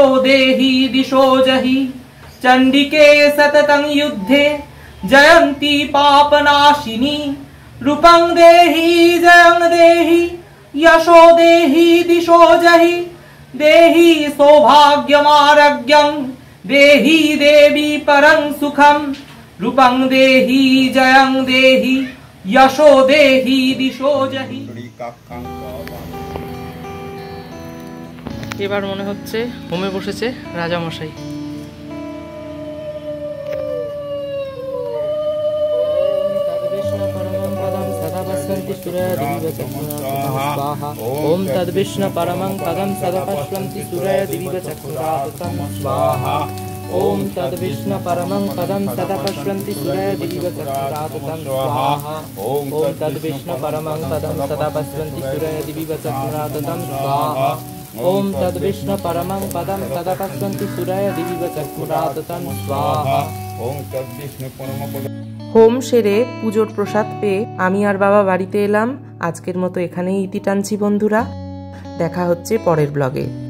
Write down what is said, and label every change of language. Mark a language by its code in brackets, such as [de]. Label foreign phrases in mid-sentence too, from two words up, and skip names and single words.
[sa] देहि दिशो जहि चण्डिके सततं युद्धे जयन्ती पापनाशिनी रूपं देहि जयं देहि यशो देहि दिशो जहि देहि सौभाग्यमारोग्यं देहि देवी परं सुखं रूपं देहि जयं देहि यशो देहि दिशो जहि। [bn] এবার মনে হচ্ছে হোমে বসেছে রাজা মশাই। [sa] ओम तद्विष्णु परमं पदं सदा पश्यन्ति सूरय दिव्यचक्षुराततं स्वाहा। ओम तद्विष्णु परमं पदं सदा पश्यन्ति सूरय दिव्यचक्षुराततं स्वाहा। ओम तद्विष्णु परमं पदं सदा पश्यन्ति सूरय दिव्यचक्षुराततं स्वाहा। ओम तद्विष्णु परमं पदं सदा पश्यन्ति सूरय दिव्यचक्षुराततं स्वाहा। ओम तद्विष्णु परमं पदं। [bn] হোম সেরে পুজোর প্রসাদ পেয়ে আমি আর বাবা বাড়িতে এলাম। আজকের মতো এখানেই ইতি টানছি বন্ধুরা, দেখা হচ্ছে পরের ব্লগে।